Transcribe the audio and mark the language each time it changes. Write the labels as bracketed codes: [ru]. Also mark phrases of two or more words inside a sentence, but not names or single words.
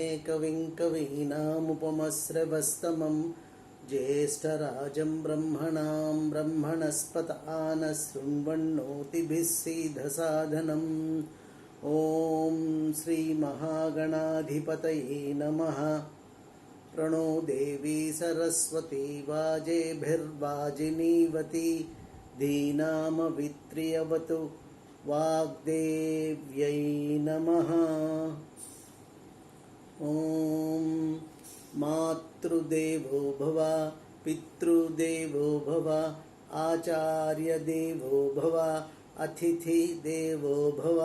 [sa] కవిం కవీనాముపమశ్రవస్తమం జ్యేష్ఠరాజం బ్రహ్మణాం బ్రహ్మణస్పత ఆనశృణ్వన్నోతిభిः सीदसादनम् ఓం శ్రీ మహాగణాధిపతయే నమః प्रणो देवी सरस्वती वाजेभिर्वाजिनीवती धीनामवित्र्यवतु वाग्देव्यै नमः। ॐ मातृदेवो भव पितृदेवो भव आचार्यदेवो भव अतिथिदेवो भव।